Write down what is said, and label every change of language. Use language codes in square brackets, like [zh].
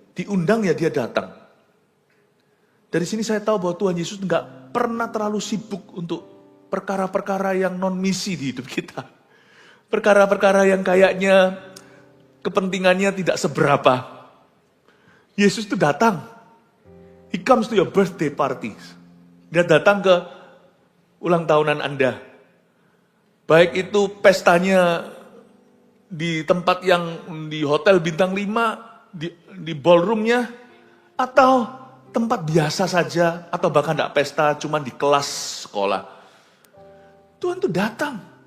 [id] Diundang ya dia datang. Dari sini saya tahu bahwa Tuhan Yesus nggak pernah terlalu sibuk untuk perkara-perkara yang non-misi di hidup kita. Perkara-perkara yang kayaknya kepentingannya tidak seberapa. Yesus itu datang. [en] He comes to your birthday parties. [id] Dia datang ke ulang tahunan Anda. Baik itu pestanya di tempat yang di hotel bintang 5, di ballroomnya, atau tempat biasa saja, atau bahkan tidak pesta, cuma di kelas sekolah. Tuhan itu datang.